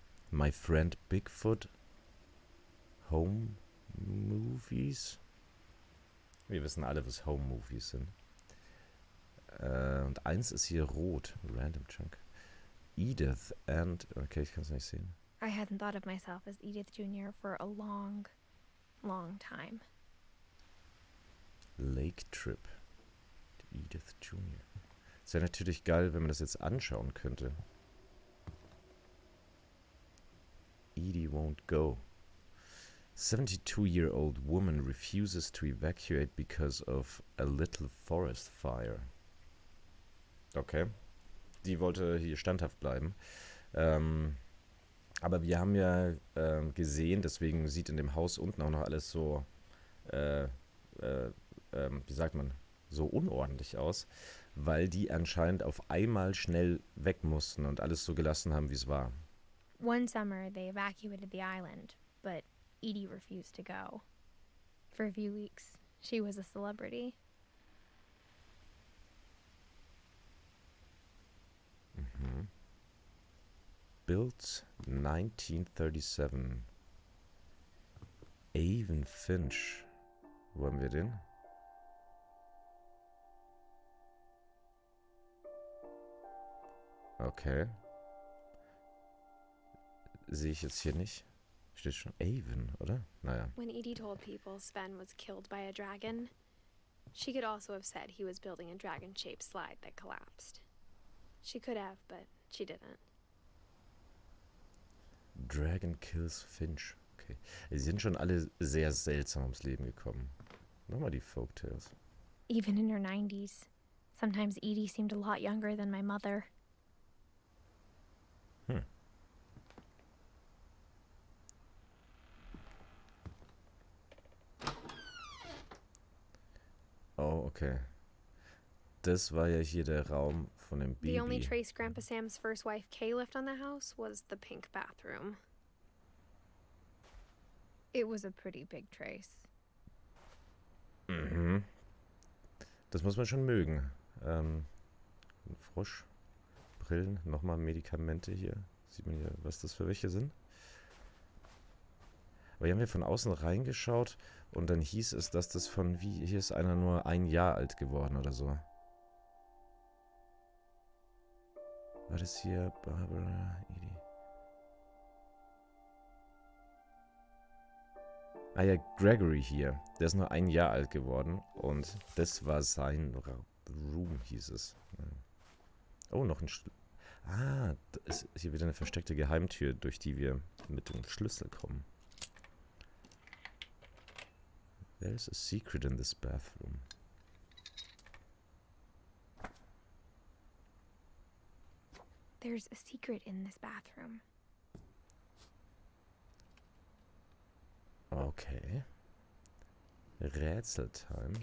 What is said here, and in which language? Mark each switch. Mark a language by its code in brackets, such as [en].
[en] My Friend Bigfoot. Home Movies. [de] Wir wissen alle, was Home Movies sind. Und eins ist hier rot. [en] Random Chunk. Edith and... [de] Okay, ich kann es nicht sehen. [en] I hadn't thought of myself as Edith Jr. for a long, long time. Lake Trip. Edith Jr. [de] Es wäre natürlich geil, wenn man das jetzt anschauen könnte. [en] Edie won't go. 72-year-old woman refuses to evacuate because of a little forest fire. Okay. [de] Die wollte hier standhaft bleiben. Aber wir haben ja gesehen, deswegen sieht in dem Haus unten auch noch alles so, wie sagt man, so unordentlich aus, weil die anscheinend auf einmal schnell weg mussten und alles so gelassen haben, wie es war. [en] One summer, they evacuated the island, but Edie refused to go. For a few weeks, she was a celebrity. [de] Mhm. [en] Built 1937. [de] Avon Finch Wo haben wir den? Okay. Sehe ich jetzt hier nicht. Steht schon Avon, oder? Naja. [en] When Edie told people Sven was killed by a dragon, she could also have said he was building a dragon-shaped slide that collapsed. She could have, but she didn't. Dragon kills Finch. Okay. [de] Sie sind schon alle sehr seltsam ums Leben gekommen. Nochmal die Folktales. [en] Even in her 90s. Sometimes Edie seemed a lot younger than my mother. Oh, okay. [de] Das war ja hier der Raum von dem Baby. [en] The only trace Grandpa Sam's first wife Kay left on the house was the pink bathroom. It was a pretty big trace. Mhm. [de] Das muss man schon mögen. Ein Frosch, Brillen, nochmal Medikamente hier. Sieht man hier, was das für welche sind? Aber hier haben wir von außen reingeschaut und dann hieß es, dass das von, hier ist einer nur 1 Jahr alt geworden oder so. War das hier Barbara, Edie? Ah ja, Gregory hier. Der ist nur 1 Jahr alt geworden und das war sein Room, hieß es. Oh, noch ein Schlüssel. Ah, da ist hier wieder eine versteckte Geheimtür, durch die wir mit dem Schlüssel kommen. [en] There's a secret in this bathroom. There's a secret in this bathroom. [de] Okay. Rätseltime.